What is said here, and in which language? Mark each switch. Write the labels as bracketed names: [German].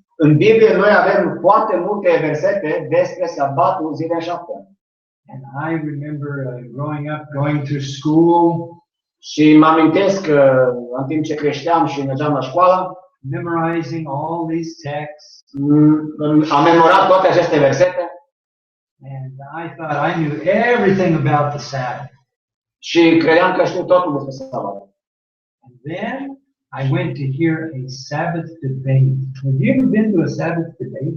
[Romanian] În Biblie noi avem foarte multe versete despre sabatul zilei 7. [English] And I remember growing up, going through school. [Romanian] Și mă amintesc că în timp ce creșteam și mergeam la școală, [English] Memorizing all these texts. [Romanian] am memorat toate aceste versete. [English] And I thought I knew everything about the Sabbath. [Romanian] Și credeam că știu totul despre sabat. [English] And then I went to hear a Sabbath debate. Have you ever been to a Sabbath debate?